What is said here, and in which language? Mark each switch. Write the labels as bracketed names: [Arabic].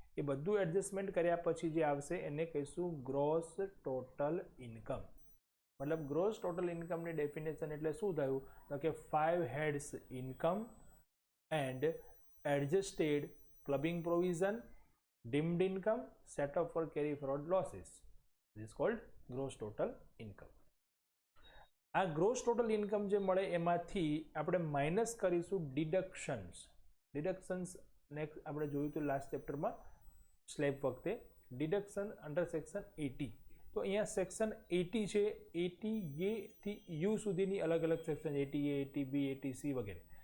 [Gujarati] એ બધું એડજસ્ટમેન્ટ કર્યા પછી જે આવશે એને કહીશું ગ્રોસ ટોટલ ઇન્કમ. મતલબ ગ્રોસ ટોટલ ઇન્કમની ડેફિનેશન એટલે શું થયું? તો કે 5 heads income and adjusted clubbing provision, deemed income, set of four carry forward losses. [English] This is called gross total income. [Gujarati] આ ગ્રોસ ટોટલ ઇન્કમ જે મળે એમાંથી આપણે માઇનસ કરીશું ડિડક્શન્સ. ડિડક્શન્સ નેક્સ્ટ આપણે જોયું હતું લાસ્ટ ચેપ્ટરમાં સ્લેબ વખતે. Deduction under section 80. તો અહીંયા સેક્શન 80 છે, 80A થી યુ સુધીની અલગ અલગ સેક્શન 80A, 80B, 80C વગેરે.